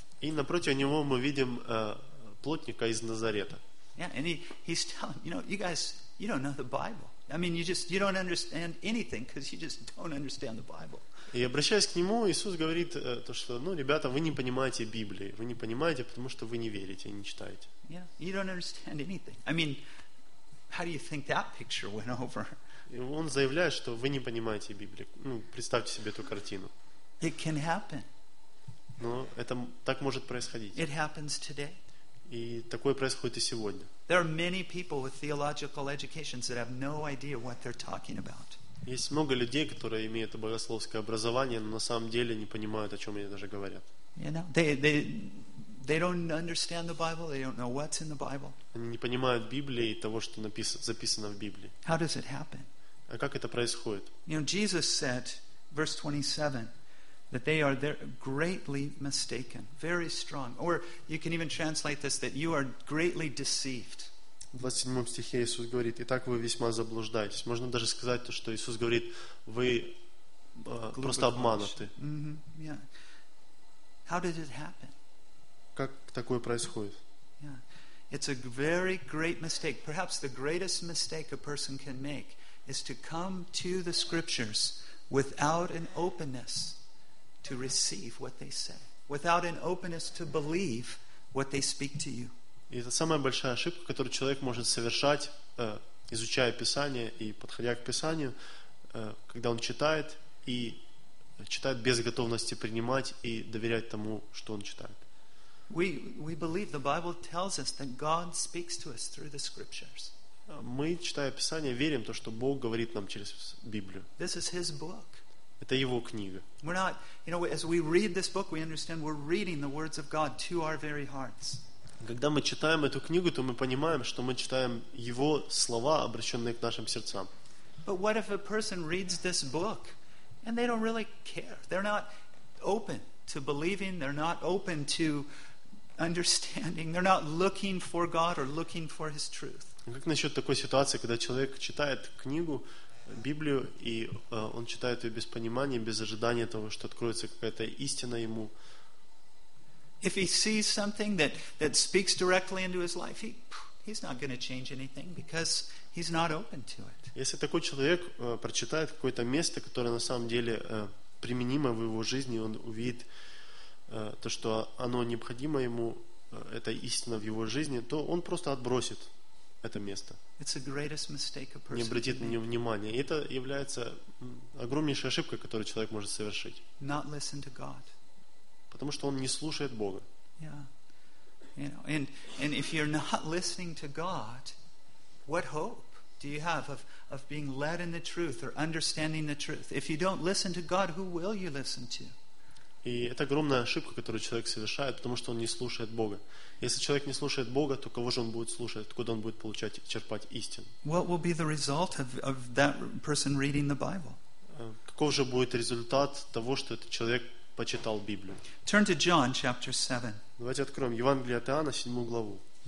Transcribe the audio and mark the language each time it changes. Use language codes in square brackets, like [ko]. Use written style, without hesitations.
[ru] И напротив него мы видим плотника из Назарета. [en] Yeah, and he's telling, you know, you guys, you don't know the Bible. I mean, you don't understand anything because you just don't understand the Bible. [ru] И обращаясь к нему, Иисус говорит то, что, ну, ребята, вы не понимаете Библии, вы не понимаете, потому что вы не верите, не читаете. [en] Yeah, you don't understand anything. I mean, how do you think that picture went over? [ru] И он заявляет, что вы не понимаете Библии. Ну, представьте себе эту картину. [en] It can happen. [ru] Но это так может происходить. [en] It happens today. [ru] И такое происходит и сегодня. [en] There are many people with theological educations that have no idea what they're talking about. [ru] Есть много людей, которые имеют богословское образование, но на самом деле не понимают, о чем они даже говорят. [en] You know, they don't understand the Bible. They don't know what's in the Bible. [ru] Они не понимают Библии и того, что записано в Библии. [en] How does it happen? [ru] А как это происходит? [en] You know, Jesus said, verse 27. That they are there greatly mistaken, very strong. Or you can even translate this: that you are greatly deceived. [ru] В 27 стихе Иисус говорит: «Итак вы весьма заблуждаетесь». Можно даже сказать то, что Иисус говорит: «Вы просто обмануты». [en] Mm-hmm. Yeah. How did it happen? [ru] Как такое происходит? [en] Yeah. It's a very great mistake. Perhaps the greatest mistake a person can make is to come to the Scriptures without an openness. To receive what they say, without an openness to believe what they speak to you. [ru] И это самая большая ошибка, которую человек может совершать, изучая Писание и подходя к Писанию, когда он читает и читает без готовности принимать и доверять тому, что он читает. [en] We believe the Bible tells us that God speaks to us through the Scriptures. [ru] Мы, читая Писание, верим то, что Бог говорит нам через Библию. [en] This is His book. [ru] Это его книга. [en] We're not, you know, as we read this book, we understand we're reading the words of God to our very hearts. [ru] Когда мы читаем эту книгу, то мы понимаем, что мы читаем его слова, обращенные к нашим сердцам. [en] But what if a person reads this book and they don't really care? They're not open to believing. They're not open to understanding. They're not looking for God or looking for His truth. [ru] Как насчет такой ситуации, когда человек читает книгу? Библию, и он читает ее без понимания, без ожидания того, что откроется какая-то истина ему. [en] If he sees something that speaks directly into his life, he's not going to change anything because he's not open to it. [ru] Если такой человек прочитает какое-то место, которое на самом деле применимо в его жизни, он увидит то, что оно необходимо ему, эта истина в его жизни, то он просто отбросит. Это место. [en] It's the greatest mistake a person [ru] не обратит на него внимания. Это является огромнейшей ошибкой, которую человек может совершить. [en] Not listen to God. [ru] Потому что он не слушает Бога. [en] Yeah. You know, and if you're not listening to God, what hope do you have of being led in the truth or understanding the truth? If you don't listen to God, who will you listen to? [ru] И это огромная ошибка, которую человек совершает, потому что он не слушает Бога. Если человек не слушает Бога, то кого же он будет слушать? Откуда он будет получать, черпать истину? [en] What will be the result of that person reading the Bible? [ru] Каков же будет результат того, что этот человек почитал Библию? [en] Turn to John chapter 7. [ru] Давайте откроем Евангелие от Иоанна, 7 главу.